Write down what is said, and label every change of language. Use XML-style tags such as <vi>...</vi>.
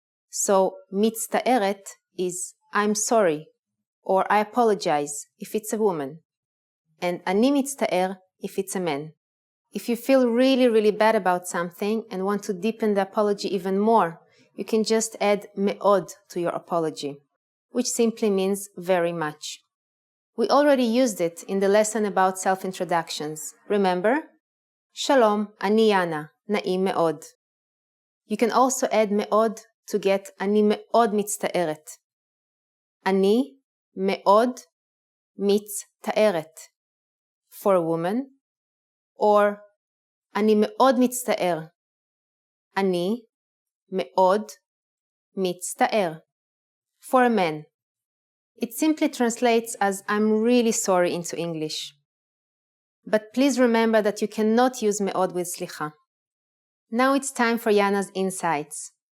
<en>So מצטערת is I'm sorry or I apologize if it's a woman, and</en> <he>אני מצטער</he> <en>if it's a man. If you feel really bad about something and want to deepen the apology even more, you can just add מאוד to your apology, which simply means very much. We already used it in the lesson about self-introductions. Remember?</en> <he>Shalom, אני Yana, נעים מאוד.</he> <en>You can also add מאוד to get</en> <he>אני מאוד מצטערת. אני מאוד מצטערת</he> <en>for a woman, or</en> <he>אני מאוד מצטער. אני מאוד מצטער</he> <en>for a man. It simply translates as I'm really sorry into English. But please remember that you cannot use מאוד with סליחה. Now it's time for Yana's insights.</en>